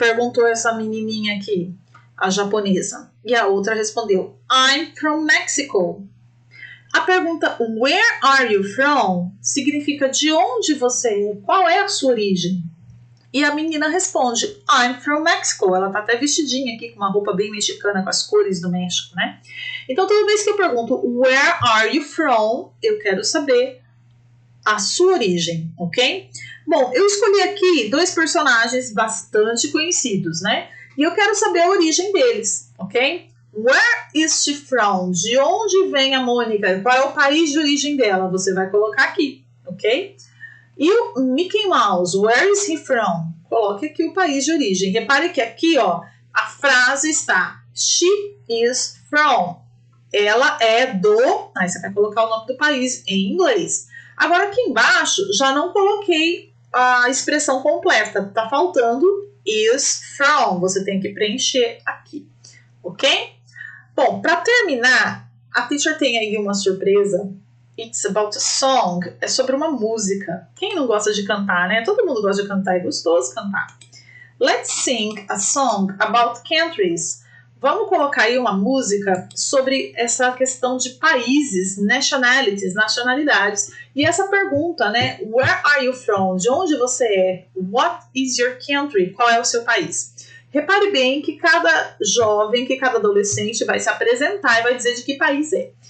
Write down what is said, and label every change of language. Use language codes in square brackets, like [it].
[pt] Perguntou essa menininha aqui, a japonesa. E a outra respondeu, [en] I'm from Mexico. [pt] A pergunta [en] where are you from [pt] significa de onde você é, qual é a sua origem. E a menina responde, [en] I'm from Mexico. [pt] Ela tá até vestidinha aqui com uma roupa bem mexicana com as cores do México, né? Então toda vez que eu pergunto [en] where are you from, [pt] eu quero saber a sua origem, ok? Bom, eu escolhi aqui 2 personagens bastante conhecidos, né? E eu quero saber a origem deles, ok? [en] Where is she from? [pt] De onde vem a Mônica? Qual é o país de origem dela? Você vai colocar aqui, ok? E o [en] Mickey Mouse, where is he from? [pt] Coloque aqui o país de origem. Repare que aqui, ó, a frase está [en] she is from. [pt] Ela é do... Aí você vai colocar o nome do país em inglês. Agora aqui embaixo já não coloquei a expressão completa. Tá faltando [en] is from. [pt] Você tem que preencher aqui, ok? Bom, para terminar, a teacher tem aí uma surpresa. [en] It's about a song. [pt] É sobre uma música. Quem não gosta de cantar, né? Todo mundo gosta de cantar, é gostoso cantar. [en] Let's sing a song about countries. [pt] Vamos colocar aí uma música sobre essa questão de países, nationalities, nacionalidades. E essa pergunta, né? [en] Where are you from? [pt] De onde você é? [en] What is your country? [pt] Qual é o seu país? repare bem que cada jovem, que cada adolescente vai se apresentar e vai dizer de que país é.